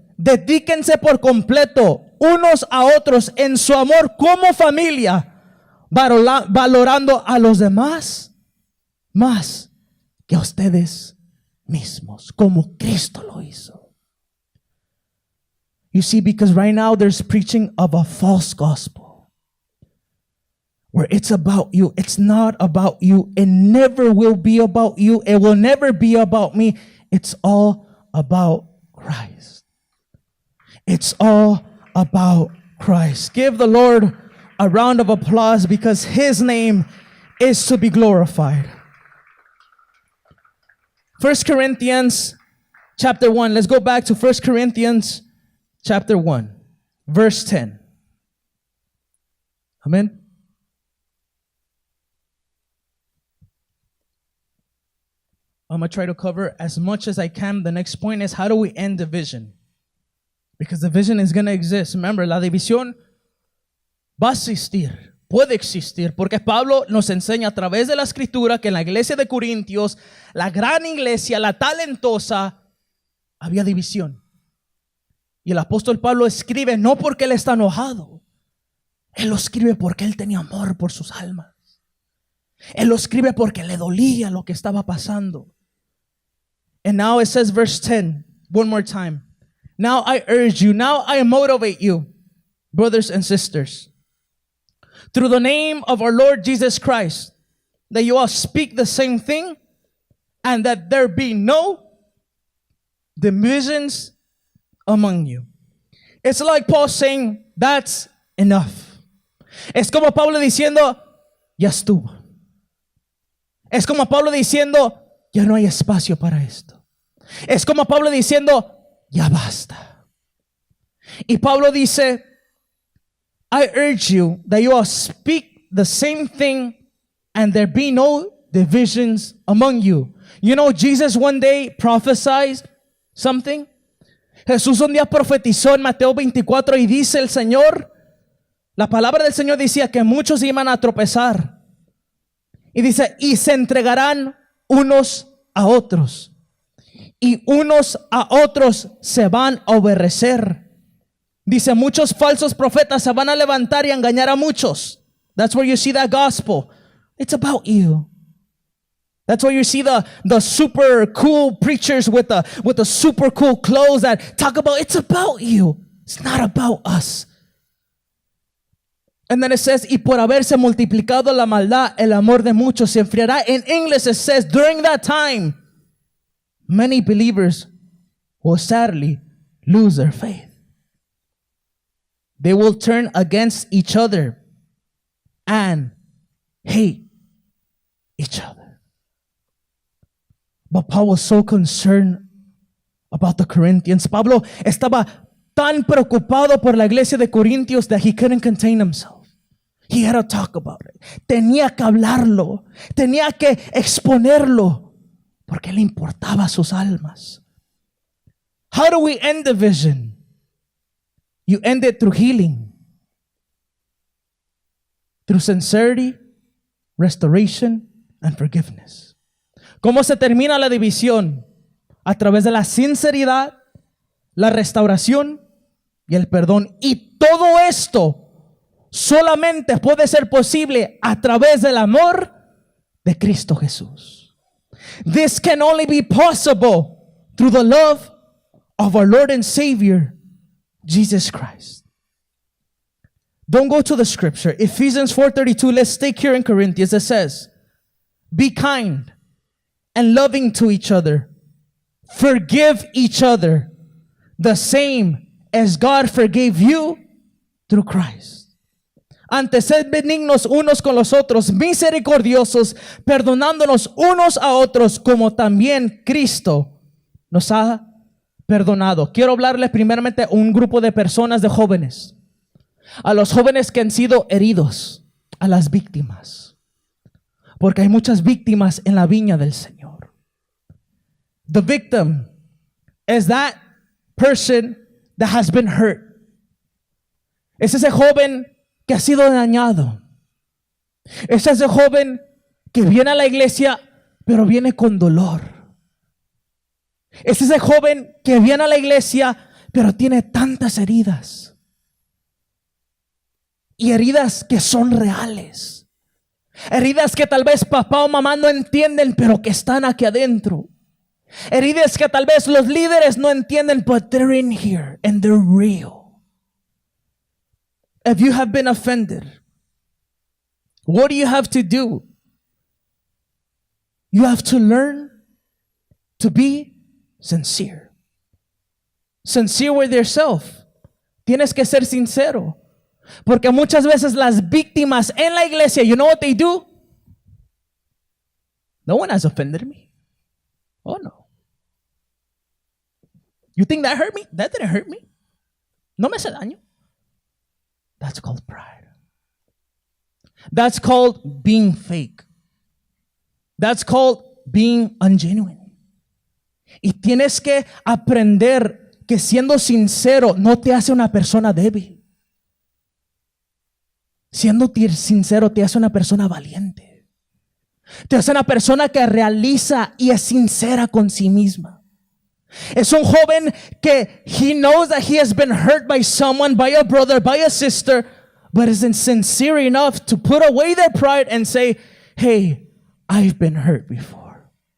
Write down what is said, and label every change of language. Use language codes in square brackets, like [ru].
[es] Dedíquense por completo unos a otros en su amor como familia, valorando a los demás más que a ustedes mismos, como Cristo lo hizo. [en] You see, because right now there's preaching of a false gospel where it's about you. It's not about you. It never will be about you. It will never be about me. It's all about Christ. It's all about Christ. Give the Lord a round of applause because His name is to be glorified. 1 Corinthians chapter 1. Let's go back to 1 Corinthians chapter 1, verse 10. Amen. I'm going to try to cover as much as I can. The next point is, how do we end division? Because division is going to exist. Remember, [es] la división va a existir. Puede existir, porque Pablo nos enseña a través de la escritura que en la iglesia de Corintios, la gran iglesia, la talentosa, había división. Y el apóstol Pablo escribe no porque él está enojado. Él lo escribe porque él tenía amor por sus almas. Él lo escribe porque le dolía lo que estaba pasando. [en] And now it says verse 10, one more time. Now I urge you, now I motivate you, brothers and sisters, through the name of our Lord Jesus Christ, that you all speak the same thing, and that there be no divisions among you. It's like Paul saying, that's enough. [es] Es como Pablo diciendo, ya estuvo. Es como Pablo diciendo, ya no hay espacio para esto. Es como Pablo diciendo, ya basta. Y Pablo dice, [en] I urge you that you all speak the same thing and there be no divisions among you. You know, Jesus one day prophesied something. [es] Jesús un día profetizó en Mateo 24 y dice el Señor, la palabra del Señor decía que muchos iban a tropezar. Y dice, y se entregarán unos a otros. Y unos a otros se van a obedecer. Dice, muchos falsos profetas se van a levantar y a engañar a muchos. [en] That's where you see that gospel. It's about you. That's where you see the super cool preachers with the super cool clothes that talk about, it's about you. It's not about us. And then it says, [es] y por haberse multiplicado la maldad, el amor de muchos se enfriará. [en] In English it says, during that time, many believers will sadly lose their faith. They will turn against each other and hate each other. But Paul was so concerned about the Corinthians. [es] Pablo estaba tan preocupado por la iglesia de Corintios [en] that he couldn't contain himself. He had to talk about it. [es] Tenía que hablarlo. Tenía que exponerlo. Porque le importaba sus almas. [en] How do we end division? You end it through healing. Through sincerity, restoration, and forgiveness. [es] ¿Cómo se termina la división? A través de la sinceridad, la restauración y el perdón. Y todo esto solamente puede ser posible a través del amor de Cristo Jesús. [en] This can only be possible through the love of our Lord and Savior, Jesus Christ. Don't go to the scripture. Ephesians 4:32. Let's stay here in Corinthians. It says, be kind and loving to each other. Forgive each other the same as God forgave you through Christ. [es] Antes sed benignos unos con los otros, misericordiosos, perdonándonos unos a otros, como también Cristo nos ha perdonado. Quiero hablarles primeramente a un grupo de personas, de jóvenes. A los jóvenes que han sido heridos, a las víctimas. Porque hay muchas víctimas en la viña del Señor. [en] The victim is that person that has been hurt. [es] Es ese joven que ha sido dañado. Es ese joven que viene a la iglesia, pero viene con dolor. Es ese joven que viene a la iglesia, pero tiene tantas heridas. Y heridas que son reales. Heridas que tal vez papá o mamá no entienden, pero que están aquí adentro. Heridas que tal vez los líderes no entienden, [en] but they're in here and they're real. If you have been offended, what do you have to do? You have to learn to be sincere. Sincere with yourself. [es] Tienes que ser sincero. Porque muchas veces las víctimas en la iglesia, [en] you know what they do? No one has offended me. Oh no. You think that hurt me? That didn't hurt me. [es] No me hace daño. [en] That's called pride. That's called being fake. That's called being ungenuine. [es] Y tienes que aprender que siendo sincero no te hace una persona débil. Siendo sincero te hace una persona valiente. Te hace una persona que realiza y es sincera con sí misma. Es un joven que [en] he knows that he has been hurt by someone, by a brother, by a sister, but isn't sincere enough to put away their pride and say, hey, I've been hurt before.